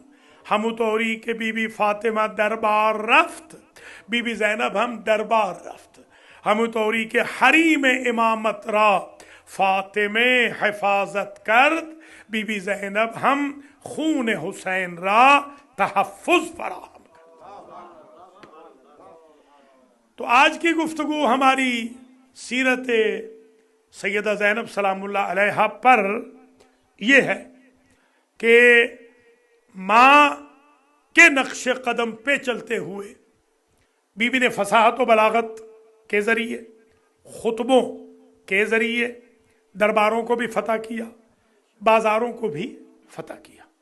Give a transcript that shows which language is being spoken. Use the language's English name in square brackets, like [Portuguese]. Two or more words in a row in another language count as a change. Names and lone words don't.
[Persian] همونطوری که بی بی فاطمه دربار رفت، بی بی زینب هم دربار رفت. همونطوری که حریم امامت را فاطمه حفاظت کرد، بی بی زینب هم خون حسین را [Urdu] تحفظ فراہم [Persian] کرد. [Urdu] تو آج کی گفتگو ہماری سیرت سیدہ زینب سلام اللہ علیہا پر یہ ہے کہ ماں کے نقش قدم پہ چلتے ہوئے بی بی نے فصاحت و بلاغت کے ذریعے، خطبوں کے ذریعے درباروں کو بھی فتح کیا، بازاروں کو بھی فتح کیا.